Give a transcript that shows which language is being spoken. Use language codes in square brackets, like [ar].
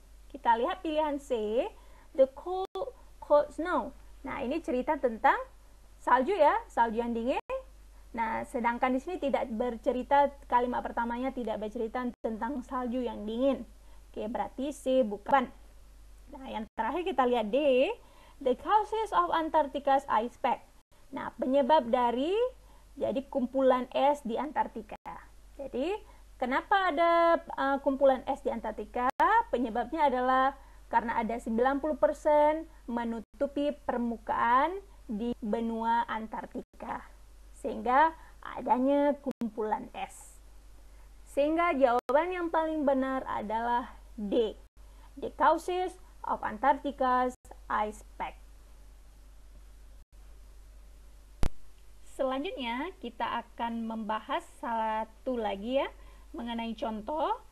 [id] Kita lihat pilihan C, [en] the cold snow. [id] Nah, ini cerita tentang salju ya, salju yang dingin. Nah, sedangkan di sini tidak bercerita, kalimat pertamanya tidak bercerita tentang salju yang dingin. Oke, berarti C bukan. Nah, yang terakhir kita lihat D, [en] The causes of Antarctica's ice pack. [id] Nah, penyebab dari kumpulan es di Antartika. Jadi, kenapa ada kumpulan es di Antartika? Penyebabnya adalah karena ada 90% menutupi permukaan di benua Antartika. Sehingga adanya kumpulan es. Sehingga jawaban yang paling benar adalah D. [en] The causes of Antarctica's ice pack. [id] Selanjutnya kita akan membahas satu lagi ya mengenai contoh.